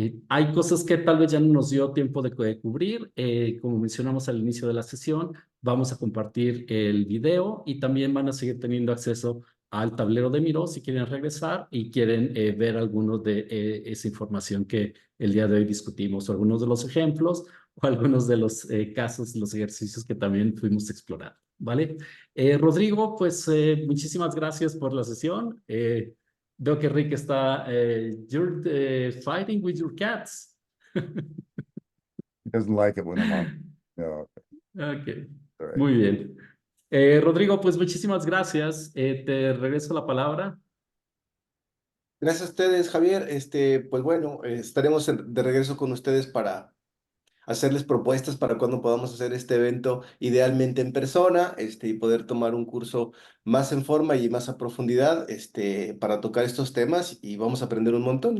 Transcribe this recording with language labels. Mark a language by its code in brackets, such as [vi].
[es] Hay cosas que tal vez ya no nos dio tiempo de cubrir. Como mencionamos al inicio de la sesión, vamos a compartir el video y también van a seguir teniendo acceso al tablero de Miro si quieren regresar y quieren ver algunos de esa información que el día de hoy discutimos, o algunos de los ejemplos o algunos de los casos, los ejercicios que también fuimos explorando, ¿vale? Rodrigo, pues muchísimas gracias por la sesión. Veo que Rick está, [en] you're fighting with your cats. He doesn't like it when I'm on. No, Ok, all right. [es] muy bien. Rodrigo, pues muchísimas gracias. Te regreso la palabra. Gracias a ustedes, Javier. Pues bueno, estaremos de regreso con ustedes para hacerles propuestas para cuando podamos hacer este evento, idealmente en persona, y poder tomar un curso más en forma y más a profundidad, para tocar estos temas, y vamos a aprender un montón.